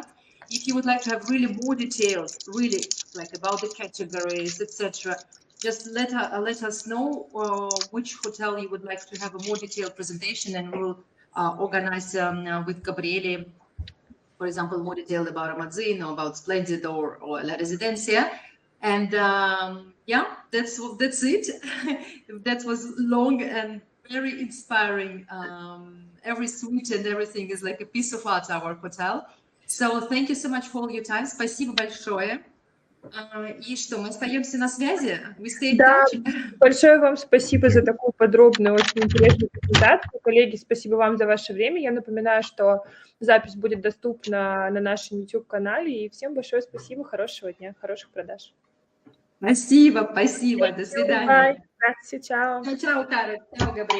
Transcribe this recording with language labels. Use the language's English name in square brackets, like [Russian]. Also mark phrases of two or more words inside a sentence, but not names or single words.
[English] If you would like to have really more details, really like about the categories, etc., just let us know which hotel you would like to have a more detailed presentation, and we'll organize with Gabriele, for example, more detailed about Ramazzino, about Splendid or La Residencia. And yeah, that's it. That was long and very inspiring. Every suite and everything is like a piece of art, our hotel. So thank you so much for all your time. [Russian] Спасибо большое. И что, мы остаемся на связи? Да, большое вам спасибо за такую подробную, очень интересную презентацию. Коллеги, спасибо вам за ваше время. Я напоминаю, что запись будет доступна на нашем YouTube-канале. И всем большое спасибо, хорошего дня, хороших продаж. Спасибо, до свидания. [Italian] Ciao, ciao. Ciao, Caro. Ciao, Gabriele.